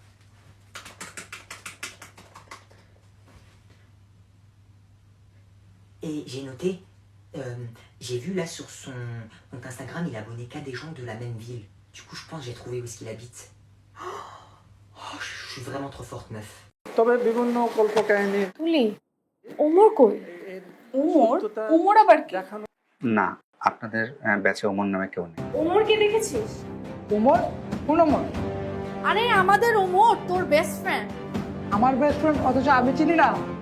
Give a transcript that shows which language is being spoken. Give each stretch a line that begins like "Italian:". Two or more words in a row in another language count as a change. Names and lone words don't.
French: Et j'ai noté, j'ai vu là sur son compte Instagram, il a abonné qu'à des gens de la même ville. Du coup, je pense que j'ai trouvé où est-ce qu'il habite. Oh, je suis vraiment trop forte, meuf.
Bangla: তবে বিভিন্ন কল্পকাহিনী তুলি ওমর কই ওমর ওমর আবার কি দেখানো না আপনাদের ব্যাচে ওমর নামে কেউ নেই ওমরকে দেখেছিস ওমর কোন ওমর আরে আমাদের ওমর তোর
English: best friend
Bangla: আমার
English: best friend
Bangla: অথচ আমি চিনি না